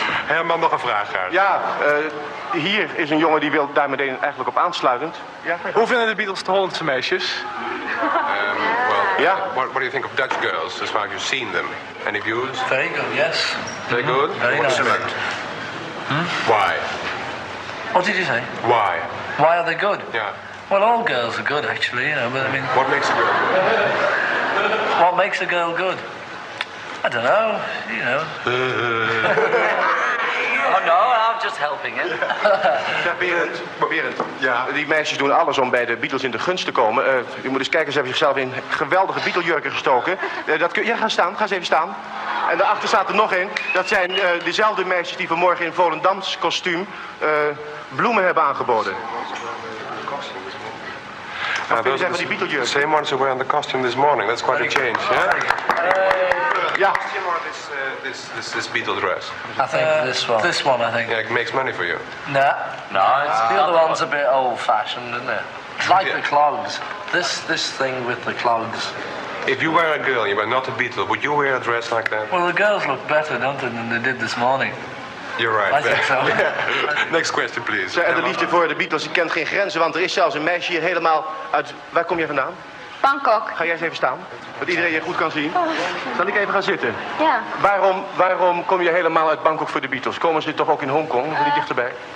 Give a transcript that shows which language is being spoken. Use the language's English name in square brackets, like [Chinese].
[Dutch] Herman, nog een vraag graag. Ja, hier is een jongen die wil daar meteen eigenlijk op aansluitend. Ja. Hoe vinden de Beatles de Hollandse meisjes? [English] Yeah. What do you think of Dutch girls as far as you've seen them? Any views? Very good, yes. Very good? Very nice. Why? What did you say? Why? Why are they good? Yeah. Well, all girls are good, actually, you know, but I mean... What makes a girl good? What makes a girl good? I don't know, you know. Oh no, I'm just helping him. [Dutch] Ja, Berend. Ja, die meisjes doen alles om bij de Beatles in de gunst te komen. Je moet eens kijken, ze hebben zichzelf in geweldige Beatle-jurken gestoken. Ja, ga eens even staan. En daarachter staat er nog een. Dat zijn dezelfde meisjes die vanmorgen in Volendams kostuum bloemen hebben aangeboden. Wat kun je zeggen van die Beatle-jurken? [English] The same ones who were in the costume this morning. That's quite a change, yeah? [Dutch] Ja. [English] Costume or this Beatle dress? I think this one. This one, I think. Yeah, it makes money for you. Nah. No, it's The other one's a bit old-fashioned, isn't it? It's like the clogs. This thing with the clogs. If you were a girl, you were not a Beatle, would you wear a dress like that? Well, the girls look better, don't they, than they did this morning? You're right. I think so. Next question, please. [Dutch] En de liefde voor de Beatles die kent geen grenzen, want er is zelfs een meisje hier helemaal uit... Waar kom je vandaan? Bangkok. Ga jij eens even staan, dat iedereen je goed kan zien. Zal ik even gaan zitten? Ja. Waarom kom je helemaal uit Bangkok voor de Beatles? Komen ze toch ook in Hongkong, of niet dichterbij?